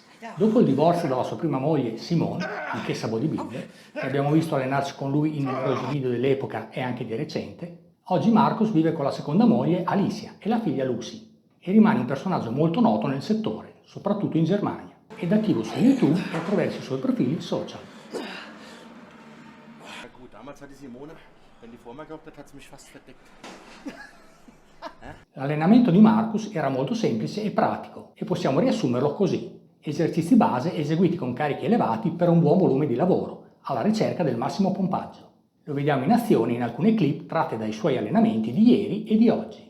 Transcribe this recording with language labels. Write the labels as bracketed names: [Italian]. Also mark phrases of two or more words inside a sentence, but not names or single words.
[Italian] Dopo il divorzio dalla sua prima moglie Simone, anch'essa bodybuilder, che abbiamo visto allenarsi con lui in numerosi video dell'epoca e anche di recente, oggi Markus vive con la seconda moglie Alicia e la figlia Lucy e rimane un personaggio molto noto nel settore, soprattutto in Germania, ed attivo su YouTube e attraverso i suoi profili social. [German] Damals hatte Simone, wenn die vor mir gehabt hat, hat sie mich fast verdeckt. [Italian] L'allenamento di Markus era molto semplice e pratico e possiamo riassumerlo così: esercizi base eseguiti con carichi elevati per un buon volume di lavoro, alla ricerca del massimo pompaggio. Lo vediamo in azione in alcune clip tratte dai suoi allenamenti di ieri e di oggi.